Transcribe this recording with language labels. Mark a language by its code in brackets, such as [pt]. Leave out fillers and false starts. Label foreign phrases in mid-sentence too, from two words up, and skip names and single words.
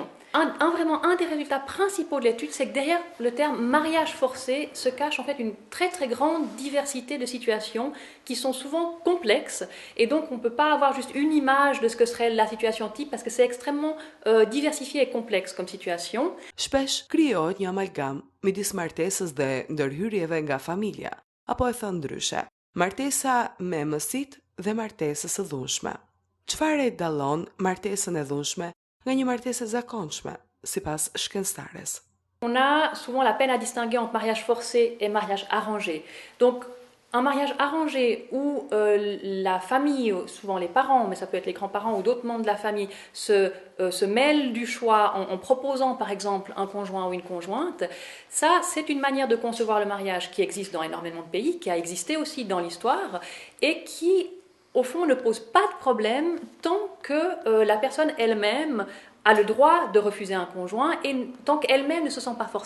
[fr] Vraiment, un des résultats principaux de l'étude, c'est que derrière le terme mariage forcé se cache en fait une très très grande diversité de situations qui sont souvent complexes, et donc on ne peut pas avoir juste une image de ce que serait la situation type parce que c'est extrêmement diversifié et complexe comme situation. [sq] Shpesh krijohet një amalgam midis martesës dhe ndërhyrjeve nga familja, apo e thënë ndryshe, martesa me mësit dhe martesës së dhunshme. Çfarë e dallon martesën e dhunshme nga një martesë e zakonshme, sipas shkencëtares? [fr] On a souvent la peine à distinguer entre mariage forcé et mariage arrangé. Donc, un mariage arrangé où la famille, souvent les parents, mais ça peut être les grands-parents ou d'autres membres de la famille, se mêlent du choix en proposant par exemple un conjoint ou une conjointe, ça c'est une manière de concevoir le mariage qui existe dans énormément de pays, qui a existé aussi dans l'histoire et qui au fond ne pose pas de problème tant que la personne elle-même a le droit de refuser un conjoint et tant qu'elle-même ne se sent pas forcée.